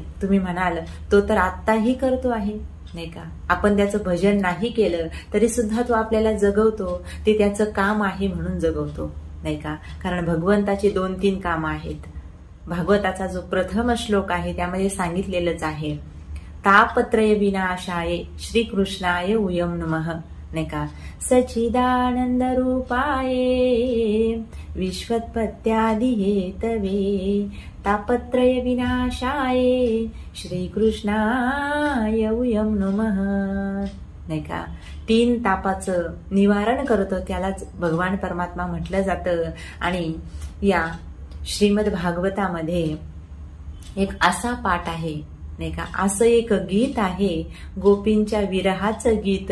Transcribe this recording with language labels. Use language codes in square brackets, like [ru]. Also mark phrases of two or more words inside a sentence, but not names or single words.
[mr] तुम्ही म्हणाल तो तर आत्ताही करतो आहे, नाही का, आपण त्याचं भजन नाही केलं तरी सुद्धा तो आपल्याला जगवतो, ते त्याचं काम आहे म्हणून जगवतो, नाही का। कारण भगवंताची 2-3 कामं आहेत। भागवताचा जो प्रथम श्लोक आहे त्यामध्ये सांगितलेलंच आहे, [sa] तापत्रय विनाशाय श्रीकृष्णाय उयम नमः, [mr] नाही का, [sa] सच्चिदानंद रूपाय विश्वोत्पत्त्यादि हेतवे तापत्रय विनाशाय श्रीकृष्णाय उयम नमः, [mr] नाही का। 3 तापाचं निवारण करतो त्यालाच भगवान परमात्मा म्हटलं जातं। आणि या श्रीमद भागवतामध्ये एक असा पाठ आहे, नाही का, असं एक गीत आहे, गोपींच्या विरहाचं गीत।